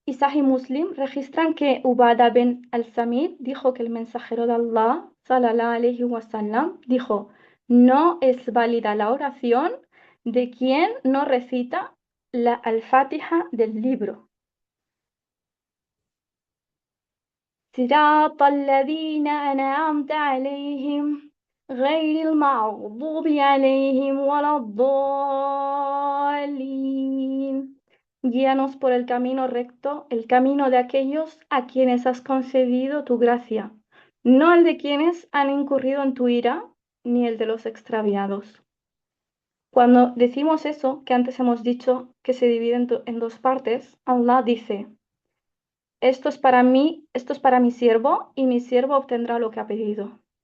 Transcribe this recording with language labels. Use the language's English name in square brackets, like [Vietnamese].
[Spanish] y Sahih Muslim registran que Ubada bin al-Samit dijo que el mensajero de Allah, [Arabic] sallallahu alayhi wa sallam, [Spanish] dijo: no es válida la oración de quien no recita la al-Fatiha del libro. [Arabic] صراط الذين أنعمت عليهم غير المغضوب عليهم ولا الضالين. [Spanish] Guíanos por el camino recto, el camino de aquellos a quienes has concedido tu gracia, no el de quienes han incurrido en tu ira, ni el de los extraviados. Cuando decimos eso, que antes hemos dicho que se divide en dos partes, Allah dice: esto es para mi siervo, y mi siervo obtendrá lo que ha pedido.